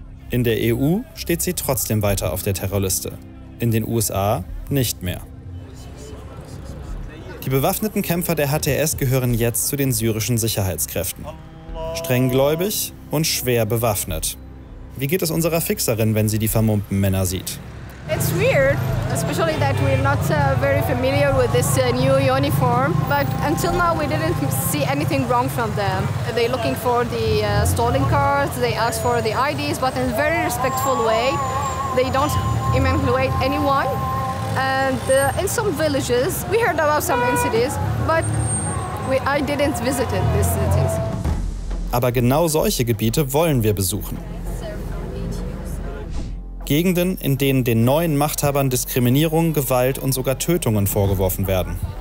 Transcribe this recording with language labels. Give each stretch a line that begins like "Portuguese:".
German: In der EU steht sie trotzdem weiter auf der Terrorliste. In den USA nicht mehr. Die bewaffneten Kämpfer der HTS gehören jetzt zu den syrischen Sicherheitskräften. Strenggläubig und schwer bewaffnet. Wie geht es unserer Fixerin, wenn sie die vermummten Männer sieht?
English: It's weird, especially that we're not very familiar with this new uniform. But until now, we didn't see anything wrong from them. They're looking for the stolen cars. They ask for the IDs, but in a very respectful way. They don't evaluate anyone. And in some villages, we heard about some incidents, but I didn't visit these cities.
German: Aber genau solche Gebiete wollen wir besuchen. Gegenden, in denen den neuen Machthabern Diskriminierung, Gewalt und sogar Tötungen vorgeworfen werden.